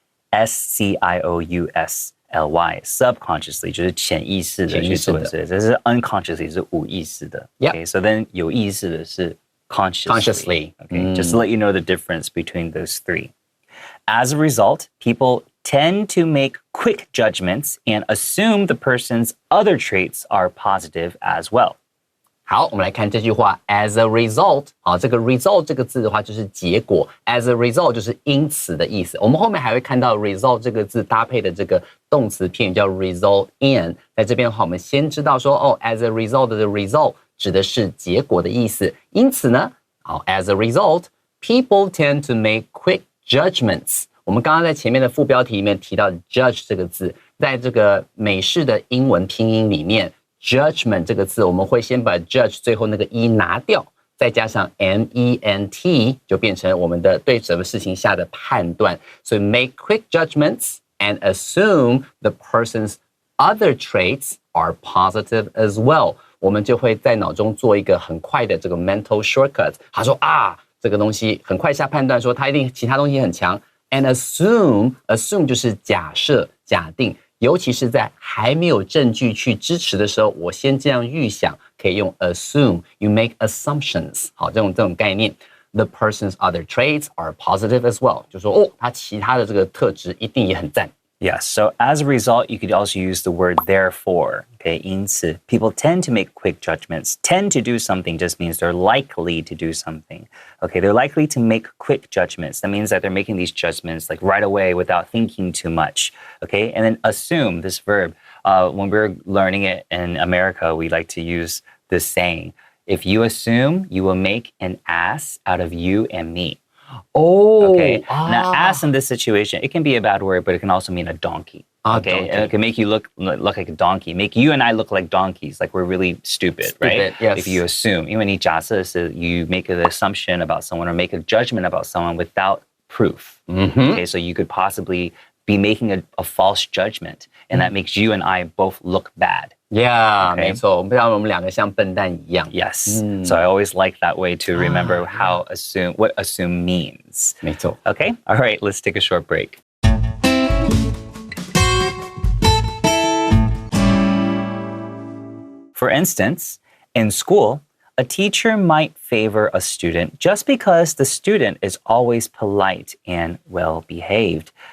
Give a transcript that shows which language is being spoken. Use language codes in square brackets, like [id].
[zh] S-U-B-C-O-N-S-C-I-O-U-S-L-Y subconsciously 就是潜意识的去做事，这是 unconsciously 是无意识的。 [en] Okay, so then [zh] 有意识的是 [en] consciously. Okay, just to let you know the difference between those three. As a result, people tend to make quick judgments and assume the person's other traits are positive as well. [zh] 好，我们来看这句话 [en] as a result， [zh] 好，这个 result 这个字的话就是结果 as a result 就是因此的意思。我们后面还会看到 result 这个字搭配的这个动词片语叫 result in， 在这边的话我们先知道说哦 as a result 的 result 指的是结果的意思。因此呢，好 [en] as a result people tend to make quick judgments。 [zh] 我们刚刚在前面的副标题里面提到 judge 这个字，在这个美式的英文拼音里面Judgment 这个字，我们会先把 judge 最后那个 e 拿掉，再加上 ment， 就变成我们的对什么事情下的判断。 [en] 所以 make quick judgments and assume the person's other traits are positive as well。 [zh] 我们就会在脑中做一个很快的这个 mental shortcut。他说啊，这个东西很快下判断，说他一定其他东西很强。 [en] And assume [zh] 就是假设、假定。尤其是在还没有证据去支持的时候，我先这样预想，可以用 assume。 [en] You make assumptions， [zh] 好，这种概念。 [en] The person's other traits are positive as well， [zh] 就说哦，他其他的这个特质一定也很赞。 [en] Yes, so as a result, you could also use the word therefore. Okay, [zh] 因此 [en] people tend to make quick judgments. Tend to do something just means they're likely to do something. Okay, they're likely to make quick judgments. That means that they're making these judgments like right away without thinking too much. Okay, and then assume, this verb, when we're learning it in America, we like to use this saying, if you assume, you will make an ass out of you and me. Oh, okay. Now, ass in this situation, it can be a bad word, but it can also mean a donkey. Okay, and it can make you look like a donkey, make you and I look like donkeys, like we're really stupid, right? Yes. If you assume, [zh] 因为你假设是 [en] you make an assumption about someone or make a judgment about someone without proof. Okay, so you could possibly be making a false judgment, and that makes you and I both look bad. [zh] Yeah, 没错，不然我们两个像笨蛋一样。 [en] Yes. So I always like that way to remember what assume means. [zh] 没错。 [en] Okay. All right. Let's take a short break. For instance, in school, a teacher might favor a student just because the student is always polite and well-behaved.